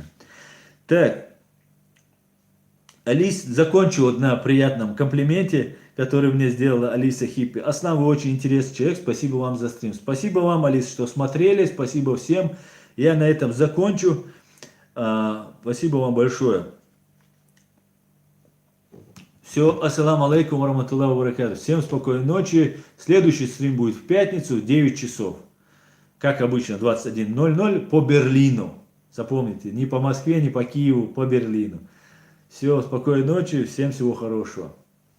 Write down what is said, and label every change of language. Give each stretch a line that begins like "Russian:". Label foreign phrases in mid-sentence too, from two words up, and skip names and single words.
Russian: Так, Алис, закончу вот на приятном комплименте, который мне сделала Алиса Хиппи. Аслан, вы очень интересный человек, спасибо вам за стрим. Спасибо вам, Алис, что смотрели, спасибо всем. Я на этом закончу. Спасибо вам большое. Все,
Arabic: السلام عليكم ورحمة الله وبركاته.
Russian: Всем спокойной ночи. Следующий стрим будет в пятницу в 9 часов. Как обычно, 21:00 по Берлину. Запомните, не по Москве, не по Киеву, по Берлину. Все, спокойной ночи, всем всего хорошего.